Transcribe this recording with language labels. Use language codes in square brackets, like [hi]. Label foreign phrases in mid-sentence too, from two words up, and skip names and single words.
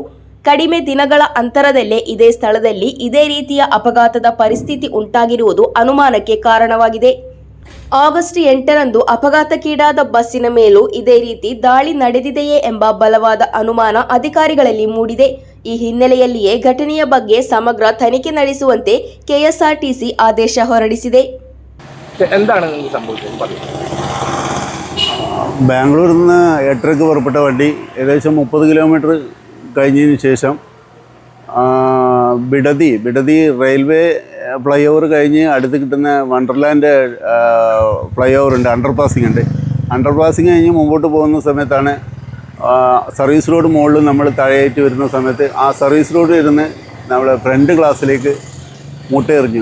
[kn] ಕಡಿಮೆ ದಿನಗಳ ಅಂತರದಲ್ಲೇ ಇದೇ ಸ್ಥಳದಲ್ಲಿ ಇದೇ ರೀತಿಯ ಅಪಘಾತದ ಪರಿಸ್ಥಿತಿ ಉಂಟಾಗಿರುವುದು ಅನುಮಾನಕ್ಕೆ ಕಾರಣವಾಗಿದೆ. ಆಗಸ್ಟ್ 8ರಂದು ಅಪಘಾತಕ್ಕೀಡಾದ ಬಸ್ಸಿನ ಮೇಲೂ ಇದೇ ರೀತಿ ದಾಳಿ ನಡೆದಿದೆಯೇ ಎಂಬ ಬಲವಾದ ಅನುಮಾನ ಅಧಿಕಾರಿಗಳಲ್ಲಿ ಮೂಡಿದೆ. ಈ ಹಿನ್ನೆಲೆಯಲ್ಲಿಯೇ ಘಟನೆಯ ಬಗ್ಗೆ ಸಮಗ್ರ ತನಿಖೆ ನಡೆಸುವಂತೆ ಕೆಎಸ್ಆರ್ಟಿಸಿ ಆದೇಶ ಹೊರಡಿಸಿದೆ. [ml] ബാംഗ്ലൂരിൽ നിന്ന് 8:30 പുറപ്പെട്ട വണ്ടി ഏകദേശം 30 കിലോമീറ്റർ കഴിഞ്ഞതിന് ശേഷം ബിഡതി [en] railway fly over [ml] കഴിഞ്ഞ് അടുത്ത് കിട്ടുന്ന വണ്ടർലാൻഡ് [en] fly over [ml] ഉണ്ട്, [en] under passing [ml] കഴിഞ്ഞ് മുമ്പോട്ട് പോകുന്ന സമയത്താണ് [en] service road [ml] മുകളിൽ നമ്മൾ താഴെയായിട്ട് വരുന്ന സമയത്ത് ആ [en] service road [ml] ഇരുന്ന് നമ്മൾ [en] front glassilekku [ml] മുട്ട എറിഞ്ഞു.